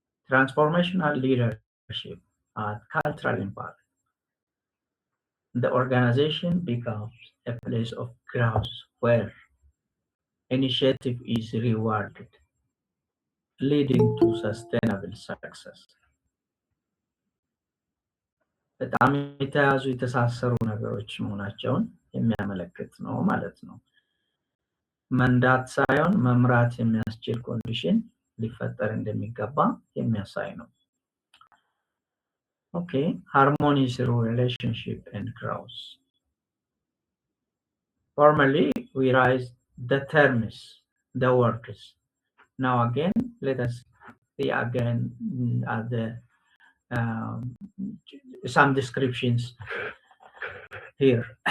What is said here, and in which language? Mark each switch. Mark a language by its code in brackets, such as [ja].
[en] Transformational leadership and cultural impact. The organization becomes a place of growth where initiative is rewarded, leading to sustainable success. [am] በጣም የተያዙ የተሳሰሩ ነገሮች መሆናቸውን የሚያመለክት ነው ማለት ነው። መንዳት ሳይሆን መምራት የሚያስችል ኮንዲሽን ሊፈጠር እንደሚገባ የሚያሳይ ነው። [en] Okay, harmony through relationship and growth. Formally, we raise the terms, the words. Now again, let us see again at the some descriptions here.